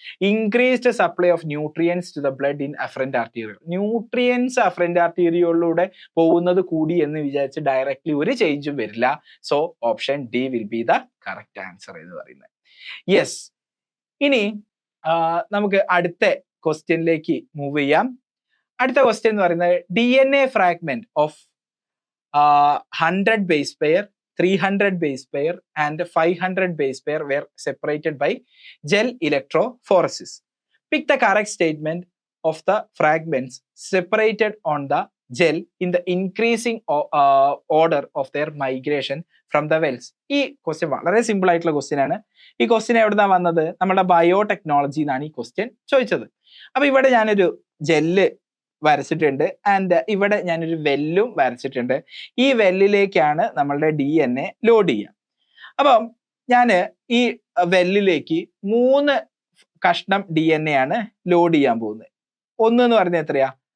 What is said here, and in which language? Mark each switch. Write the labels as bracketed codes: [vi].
[en] Increased supply of nutrients to the blood in afferent arterial. [ml] Nutrients afferent ആർട്ടീരിയലിലൂടെ പോകുന്നത് കൂടി എന്ന് വിചാരിച്ച് ഡയറക്ട്ലി ഒരു ചേഞ്ചും വരില്ല. [en] so option D will be the correct answer [ml] എന്ന് പറയുന്നത്. [en] Yes. [ml] ഇനി നമുക്ക് അടുത്ത ക്വസ്റ്റ്യനിലേക്ക് മൂവ് ചെയ്യാം. അടുത്ത ക്വസ്റ്റ്യൻ എന്ന് പറയുന്നത് [en] DNA fragment of 100 base pair, 300 base pair and 500 base pair were separated by gel electrophoresis. Pick the correct statement of the fragments separated on the gel in the increasing order of their migration from the wells. [ml] ഈ question വളരെ simple ആയിട്ടുള്ള question ആണ്. ഈ question എവിടുന്നാ വന്നത്? നമ്മുടെ biotechnology എന്നാണ് ഈ ക്വസ്റ്റ്യൻ ചോദിച്ചത്. അപ്പൊ ഇവിടെ ഞാനൊരു ജെല്ല് വരച്ചിട്ടുണ്ട് ആൻഡ് ഇവിടെ ഞാനൊരു വെല്ലും വരച്ചിട്ടുണ്ട്. ഈ വെല്ലിലേക്കാണ് നമ്മളുടെ DNA ലോഡ് ചെയ്യുക. അപ്പം ഞാൻ ഈ വെല്ലിലേക്ക് 3 കഷ്ണം DNA ആണ് ലോഡ് ചെയ്യാൻ പോകുന്നത്. ഒന്ന് എന്ന് പറയുന്നത് എത്രയാ?